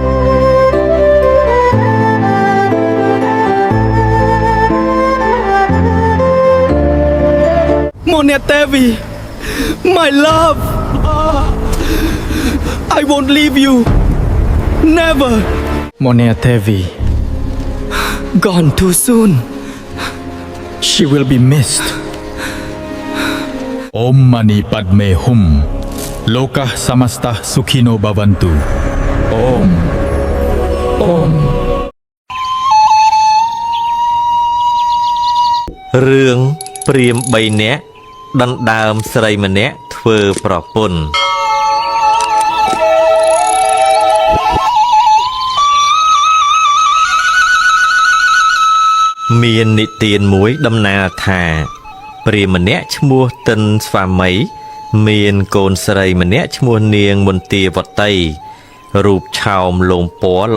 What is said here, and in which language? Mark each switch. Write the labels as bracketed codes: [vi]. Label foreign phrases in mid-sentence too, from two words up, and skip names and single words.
[en] Monetevi, my love, I won't leave you. Never. Monetevi, gone too soon. She will be missed. [sa] ॐ मणि पद्मे हूँ लोकाः समस्ताः सुखिनो भवन्तु. Om. Om. [km] រឿងព្រាហ្មណ៍3នាក់ដណ្ដើមស្រីម្នាក់ធ្វើប្រពន្ធមាននិទានមួយដំណាលថាព្រាហ្មណ៍ម្នាក់ឈ្មោះទិនស្វាមីមានកូនស្រីម្នាក់ឈ្មោះនាងមន្ទាវតីរូបឆោមលោមពណ៌